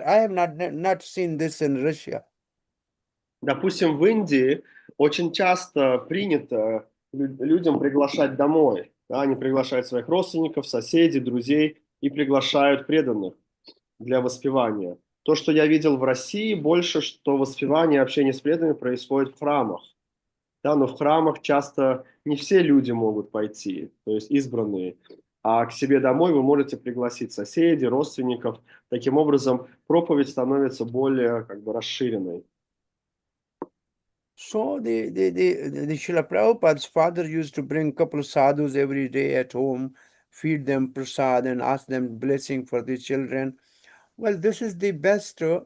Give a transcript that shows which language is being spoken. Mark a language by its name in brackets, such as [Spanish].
[English] I have not seen this in Russia. [Russian] Допустим, в Индии очень часто принято людям приглашать домой. Да, они приглашают своих родственников, соседей, друзей и приглашают преданных для воспевания. То, что я видел в России, больше, что воспевание и общение с преданными происходит в храмах. Да, но в храмах часто не все люди могут пойти, то есть избранные. А к себе домой вы можете пригласить соседей, родственников. Таким образом, проповедь становится более расширенной. [English] So the Srila Prabhupada's father used to bring a couple of sadhus every day at home, feed them prasad and ask them blessing for the children. Well, this is the best.